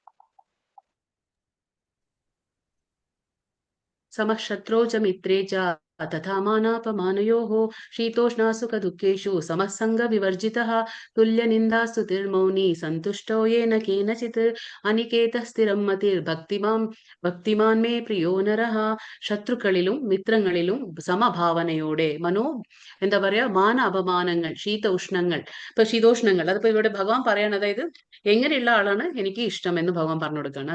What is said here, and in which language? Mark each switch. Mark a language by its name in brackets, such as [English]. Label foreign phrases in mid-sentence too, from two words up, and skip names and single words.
[Sanskrit] സമഃശത്രോ ച മിത്രേ ച तथा मानापमानयोः शीतोष्णासुखदुःखेषु समःसङ्गविवर्जितः तुल्यनिन्दास्तुतिर्मौनी सन्तुष्टो येन केनचित् अनिकेतः സ്ഥിരം ഭക്തിമാൻ മേ പ്രിയോ നരഹ. [Malayalam] ശത്രുക്കളിലും മിത്രങ്ങളിലും സമഭാവനയോടെ എന്താ പറയാ, മാന അപമാനങ്ങൾ, ശീതോഷ്ണങ്ങൾ. ഇപ്പൊ ശീതോഷ്ണങ്ങൾ അതിപ്പോ ഇവിടെ ഭഗവാൻ പറയാണ്, അതായത് എങ്ങനെയുള്ള ആളാണ് എനിക്ക് ഇഷ്ടം എന്ന് ഭഗവാൻ പറഞ്ഞു കൊടുക്കുകയാണ്.